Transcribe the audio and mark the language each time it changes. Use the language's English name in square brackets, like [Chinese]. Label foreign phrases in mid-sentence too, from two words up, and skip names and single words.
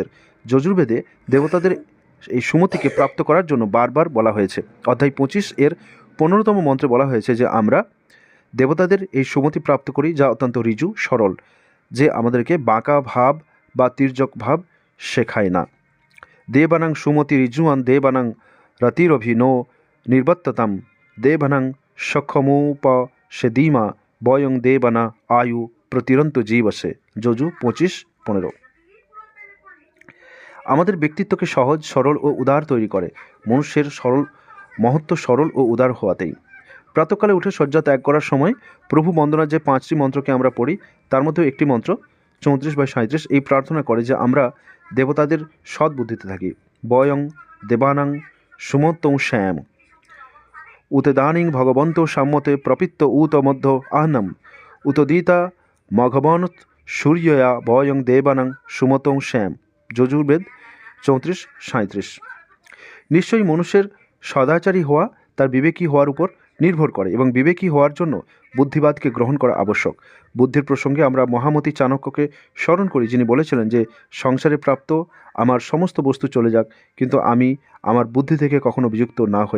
[Bangla] যজুর্বেদে দেবতাদের এই সুমতিকে প্রাপ্ত করার জন্য বারবার বলা হয়েছে। অধ্যায় 25 এর 15তম মন্ত্রে বলা হয়েছে যে আমরা দেবতাদের এই সুমতি প্রাপ্ত করি, যা অত্যন্ত ঋজু সরল, যে আমাদেরকে বাঁকা ভাব বা তির্যক ভাব শেখায় না। [Sanskrit] দেবানাং সুমতি ঋজুয়ান দেবানাং রতিরভিনো নির্বত্ততাম দেবানাং সক্ষমোপসেদিমা বয়ং দেবানা আয়ু প্রতিরন্ত জীবসে। [Bangla] যজু 25-15। আমাদের ব্যক্তিত্বকে সহজ, সরল ও উদার তৈরি করে মনুষ্যের মহত্ব সরল ও উদার হওয়াতেই। প্রাতকালে উঠে শয্যা ত্যাগ করার সময় প্রভু বন্দনার যে 5টি মন্ত্রকে আমরা পড়ি তার মধ্যেও একটি মন্ত্র 34/37 এই প্রার্থনা করে যে আমরা দেবতাদের সদ্বুদ্ধিতে থাকি। [Sanskrit] বয়ং দেবানাং সুমত্তং শ্যাম উতদানিং ভগবন্ত সাম্যতে প্রপিত্ত উত মধ্য আহনম উতদিতা মঘবনত সূর্যয়া বয়ং দেবানাং সুমতং শ্যাম। [Bangla] যজুর্বেদ 34-37। নিশ্চয়ই মনুষ্যের সদাচারী হওয়া তার বিবেকী হওয়ার উপর নির্ভর করে, এবং বিবেকী হওয়ার জন্য বুদ্ধিবাদকে গ্রহণ করা আবশ্যক। বুদ্ধির প্রসঙ্গে আমরা মহামতি চাণক্যকে স্মরণ করি, যিনি বলেছিলেন যে সংসারে প্রাপ্ত আমার সমস্ত বস্তু চলে যাক, কিন্তু আমি আমার বুদ্ধি থেকে কখনো বিযুক্ত না হই।